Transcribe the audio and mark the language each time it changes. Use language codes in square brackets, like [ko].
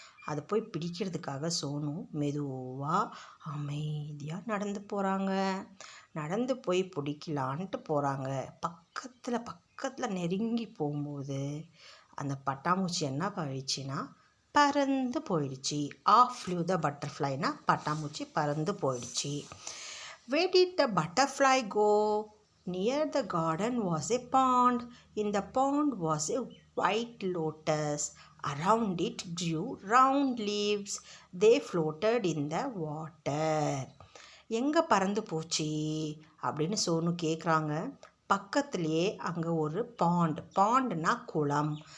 [ta] அதை போய் பிடிக்கிறதுக்காக சோனு மெதுவாக அமைதியாக நடந்து போகிறாங்க. நடந்து போய் பிடிக்கலான்ட்டு போகிறாங்க. பக்கத்தில் நெருங்கி போகும்போது அந்த பட்டாம்பூச்சி என்ன பண்ணிடுச்சுன்னா பறந்து போயிடுச்சு. [en] off flew the பட்டர்ஃப்ளைனா [ta] பட்டாம்பூச்சி பறந்து போயிடுச்சு. [en] Where did the butterfly go? Near the garden was a pond. In the pond was a white lotus. Around it grew round leaves. They floated in the water. [ta] எங்கே பறந்து போச்சு அப்படின்னு சோனு கேட்குறாங்க. பக்கத்துலேயே அங்கே ஒரு பாண்டுனா குளம்.